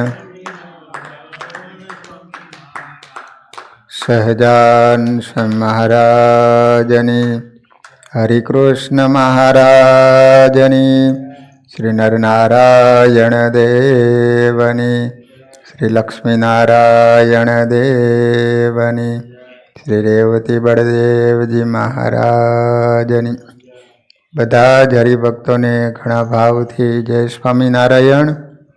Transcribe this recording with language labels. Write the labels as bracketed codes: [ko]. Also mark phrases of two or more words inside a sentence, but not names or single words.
[gu] સહજાન મહારાજની હરિકૃષ્ણ મહારાજની શ્રી નરનારાયણ દેવની શ્રી લક્ષ્મીનારાયણ દેવની શ્રી રેવતી બલદેવજી મહારાજની બધા જ હરિભક્તોને ઘણા ભાવથી જય સ્વામિનારાયણ।